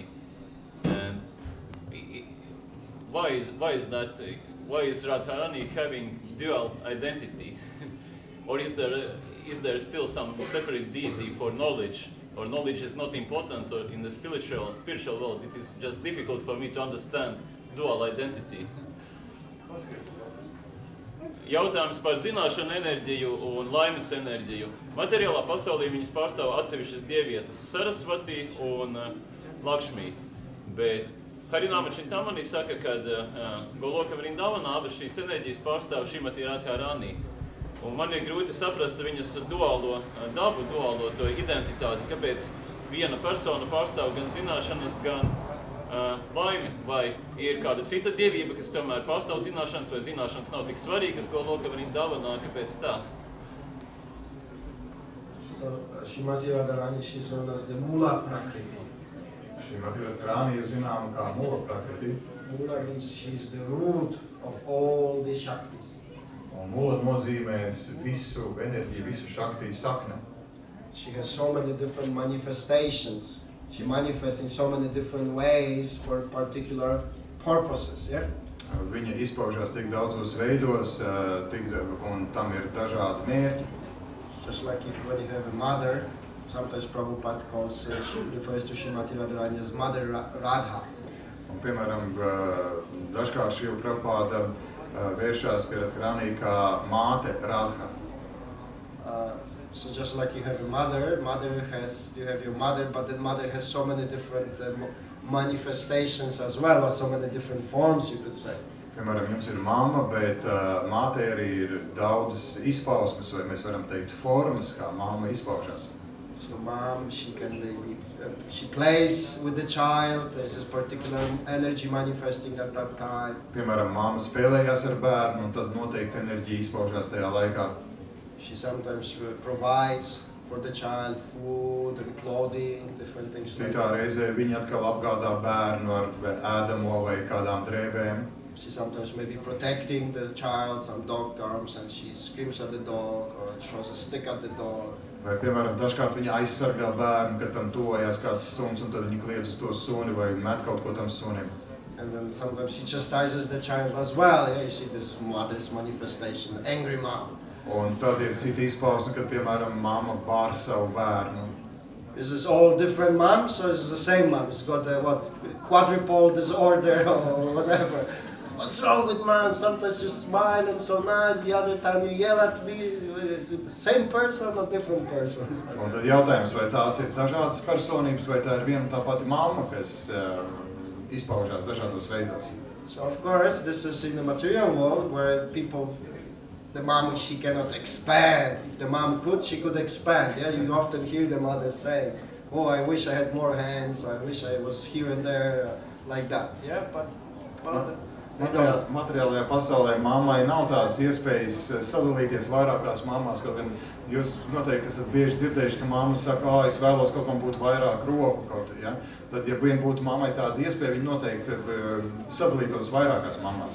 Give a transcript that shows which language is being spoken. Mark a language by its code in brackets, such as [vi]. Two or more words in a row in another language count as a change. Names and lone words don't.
[en] And why is that? Why is Radharani having dual identity? Or is there still some separate deity for knowledge? Or knowledge is not important in the spiritual world? It is just difficult for me to understand dual identity. [lv] Jautājums par zināšanu enerģiju un laimes enerģiju. Materiālā pasaulē viņas pārstāv atsevišķas dievietes Sarasvati un Lakshmi. Bet Harinama Chintamani saka, ka Goloka Vrindavanā abas šīs enerģijas pārstāv Šrimati Radharani. Un man ir grūti saprast viņas duālo dabu, duālo to identitāti, kāpēc viena persona pārstāv gan zināšanas, gan laimi, vai ir kāda cita dievība, kas tomēr pārstāv zināšanas, vai zināšanas nav tik svarīgas, ko Goloka Vrindavanā, kāpēc tā? [en] So, Shrimati Radharani, she's known as the Mula Prakriti. [lv] Šrimati Radharani ir zināma kā Mula Prakriti. [en] Mula means she's the root of all the Shaktis. [lv] Un Mula nozīmēs visu enerģiju, visu Shakti sakne. [en] She has so many different manifestations. She manifests in so many different ways for particular purposes, yeah? [lv] Viņa izpaužās tik daudzos veidos, un tam ir dažādi mērķi. [en] Just like when you have a mother, sometimes Prabhupada refers to Shrimati Radharani as Mother Radha. [lv] Un, piemēram, dažkārt Šrila Prabhupada vēršās pie Radharani kā māte Radha. [en] So just like you have a mother, you have your mother, but then mother has so many different manifestations as well, or so many different forms, you could say. [lv] Piemēram, jums ir mamma, bet mātei arī ir daudzas izpausmes, vai mēs varam teikt formas, kā mamma izpaužās. [en] So mom, she plays with the child, there's this particular energy manifesting at that time. [lv] Piemēram, mamma spēlējās ar bērnu, un tad noteikti enerģija izpaužās tajā laikā. [en] She sometimes provides for the child food and clothing, different things. [lv] Citā reizē viņa atkal apgādā bērnu ar ēdamo vai kādām drēbēm. [en] She sometimes may be protecting the child, some dog comes and she screams at the dog or throws a stick at the dog. [lv] Vai, piemēram, dažkārt viņa aizsargā bērnu, kad tam tojās kāds suns, un tad viņa kliedz uz to suni vai met kaut ko tam sunim. [en] And then sometimes she chastises the child as well. Yeah, you see this mother's manifestation, angry mom. [lv] Un tad ir cita izpausme, kad, piemēram, mamma bār savu bērnu. [en] Is this all different moms, or is it the same mom? It's got quadruple disorder or whatever. What's wrong with mom? Sometimes you smile and so nice, the other time you yell at me. Is it the same person or different persons? [lv] Un tad jautājums, vai tās ir dažādas personības, vai tā ir viena tā pati mamma, kas izpaužās dažādos veidos. [en] So of course, this is in the material world where the mom, she cannot expand. If the mom could, she could expand. Yeah, you often hear the mother saying, "Oh, I wish I had more hands. I wish I was here and there," like that. Yeah, but [lv] Materiālajā pasaulē mammai nav tādas iespējas sadalīties vairākās mammās, kaut gan jūs noteikti esat bieži dzirdējuši, ka mamma saka, es vēlos kaut kam būtu vairāk roku kaut, ja? Tad, ja vien būtu mammai tāda iespēja, viņi noteikti sadalītos vairākās mammās.